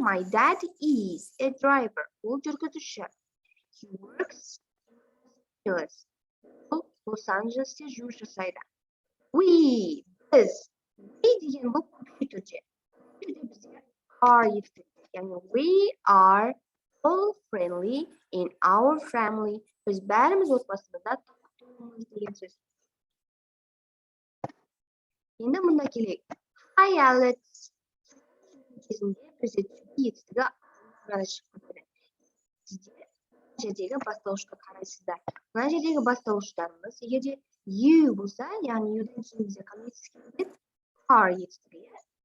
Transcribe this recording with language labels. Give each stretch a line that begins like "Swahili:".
English: My dad is a driver.
Kazakh: Ол жүргізуші.
English: He works in Los Angeles.
Kazakh: Ол Лос-Анджелесте жұмыс жасайды. We, біз. We деген бұл көпше түрде. Бізде are естіді. Яғни
English: we are all friendly in our family.
Kazakh: Біз бәріміз отбасымызда тұрмыз деген сөз. Енді мұнда келейік.
English: Hi Alex.
Kazakh: Кезінде бізде етістігі арада шығып кетеді. Сіздер жердегі бастауышқа қарайсыздар. Мына жердегі бастауыштарымыз, егерде you болса, яғни you'дан кейін бізде қандай етістік келеді? Are етістігі.